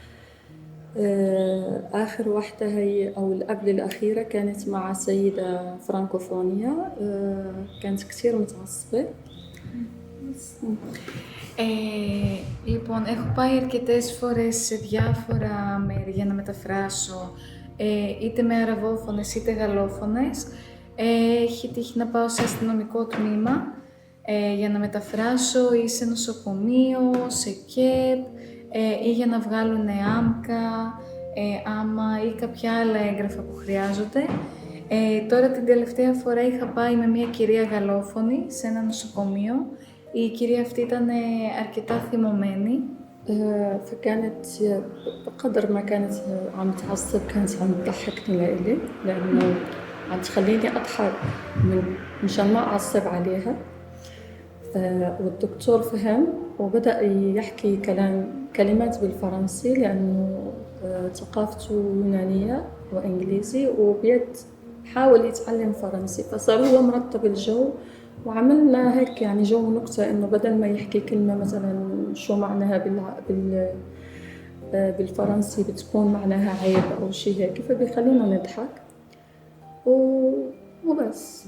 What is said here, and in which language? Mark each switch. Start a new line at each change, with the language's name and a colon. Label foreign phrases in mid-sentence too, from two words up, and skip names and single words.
Arabic: آخر واحدة هي أو قبل الأخيرة كانت مع سيدة فرانكوفونية، كانت كتير متعصبة.
Greek: Λοιπόν, έχω πάει αρκετές φορές σε διάφορα μέρη για να μεταφράσω, είτε με αραβόφωνες είτε γαλλόφωνες. Έχει τύχει να πάω σε αστυνομικό τμήμα για να μεταφράσω, ή σε νοσοκομείο, σε ΚΕΠ, ή για να βγάλουν άμκα, άμα ή κάποια άλλα έγγραφα που χρειάζονται. Τώρα την τελευταία φορά είχα πάει με μια κυρία γαλλόφωνη σε ένα νοσοκομείο. Η κυρία αυτή ήταν αρκετά θυμωμένη.
Arabic: فكانت بقدر ما كانت عم تعصب كانت عم تضحكني لإلي، لأنه عم تخليني أضحك مشان ما أعصب عليها. والدكتور فهم وبدأ يحكي كلمات بالفرنسي لأنه ثقافته يونانية وإنجليزي حاول يتعلم فرنسي، فصار هو مرتب الجو وعملنا هيك يعني جو نكتة إنه بدل ما يحكي كلمة مثلا شو معناها بالفرنسي بتكون معناها عيب أو شيء هيك، فبيخلينا نضحك وبس.